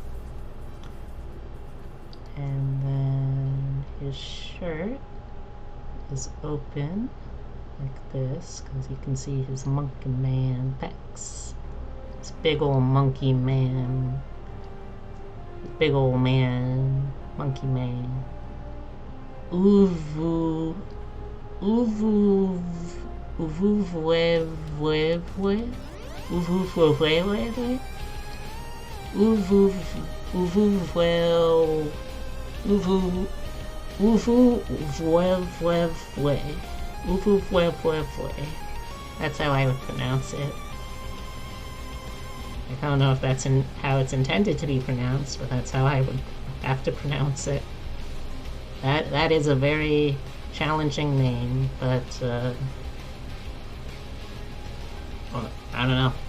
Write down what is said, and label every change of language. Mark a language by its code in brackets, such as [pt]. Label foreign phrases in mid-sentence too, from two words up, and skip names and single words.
[en] And then his shirt is open like this, because you can see his monkey man pecs. This big old monkey man. Big old man. Monkey man. Uvu. Uvu. Uvu vwe vwe vwe. Uvu vwe vwe vwe. Uvu. Uvu vwe. Uvu vwe vwe vwe. Uvu vwe vwe vwe. That's how I would pronounce it. I don't know if that's how it's intended to be pronounced, but that's how I would have to pronounce it. That is a very challenging name, but well, I don't know.